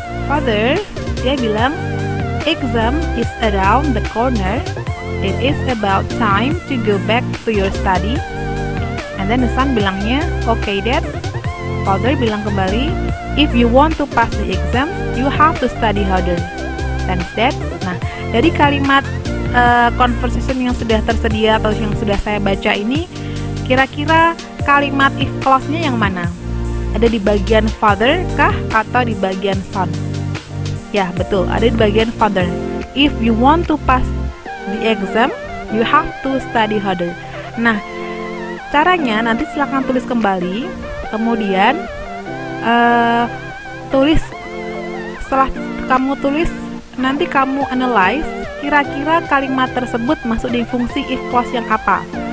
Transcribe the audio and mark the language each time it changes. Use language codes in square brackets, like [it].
[en] Father, [id] dia bilang, [en] exam is around the corner. It is about time to go back to your study. And then the son bilangnya, okay dad. Father [id] bilang kembali, [en] if you want to pass the exam, you have to study harder. Thanks dad. [id] Nah, dari kalimat conversation yang sudah tersedia atau yang sudah saya baca ini, kira-kira kalimat if clause-nya yang mana? Ada di bagian father kah atau di bagian son? Ya, betul, ada di bagian father. [en] If you want to pass the exam, you have to study harder. [id] Nah, caranya nanti silakan tulis kembali, kemudian tulis. Setelah kamu tulis, nanti kamu analyze kira-kira kalimat tersebut masuk di fungsi if clause yang apa.